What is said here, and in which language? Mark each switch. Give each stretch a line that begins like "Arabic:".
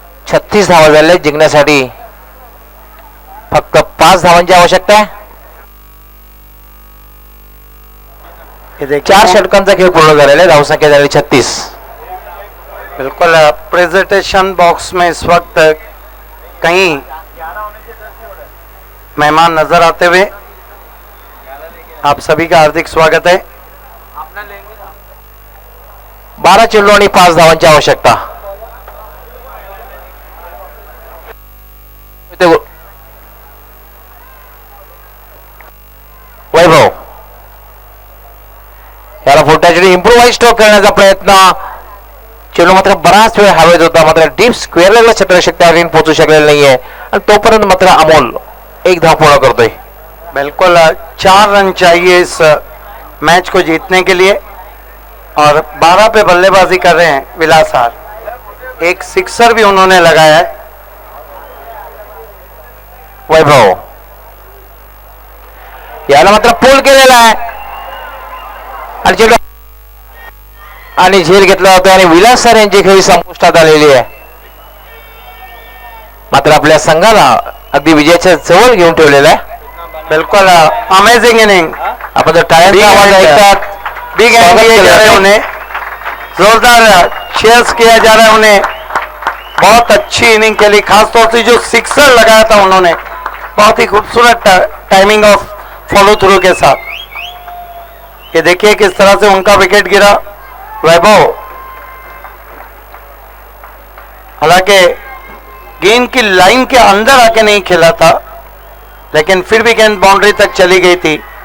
Marathi: 36 धावा झाल्या जिंकण्यासाठी फक्त 5 धावांची आवश्यकता आहे.
Hindi: ये देखिए
Marathi: 4 षटकांचा खेळ पूर्ण झालेला आहे. धावसंख्या झाली 36.
Hindi: बिल्कुल प्रेजेंटेशन बॉक्स में इस वक्त कई मेहमान नजर आते हुए आप सभी का हार्दिक स्वागत है.
Marathi: 12 चेंडू आणि 5 धावांची आवश्यकता. वैभव याला फुटासाठी इम्प्रोवाइज स्ट्रोक करण्याचा प्रयत्न. चेंडू मात्र बराच वेळ हवेत होता, मात्र डीप स्क्वेअरला क्षेत्ररक्षक त्यावरून पोहोचू शकलेला नाहीये आणि तोपर्यंत मात्र अमोल एक धाव पूर्ण करतोय.
Hindi: बिल्कुल 4 रन चाहिए इस मैच को जीतने के लिए और 12 पे बल्लेबाजी कर रहे हैं विलासार. एक सिक्सर भी उन्होंने लगाया है.
Marathi: वैभव याला मात्र पूल केलेला आहे आणि चेंडू आणि झेल घेतला होता आणि विलास सर यांची खेळी संपुष्टात आलेली आहे. मात्र आपल्या संघाला अगदी विजयाच्या जवळ घेऊन ठेवलेला आहे.
Hindi: बिल्कुल अमेजिंग इनिंग.
Marathi: आपण जर टाळ्यांचा आवाज ऐकतात
Hindi: बिग हैंड किए जा रहे हैं उन्हें, जोरदार चीयर्स किया जा रहा है उन्हें. बहुत अच्छी इनिंग खेली, खासतौर से जो सिक्सर लगाया था उन्होंने, बहुत ही खूबसूरत टाइमिंग ऑफ फॉलो थ्रू के साथ. ये देखिए किस तरह से उनका विकेट गिरा. वैभव हालांकि गेंद की लाइन के अंदर आके नहीं खेला था, लेकिन फिर भी गेंद बाउंड्री तक चली गई थी.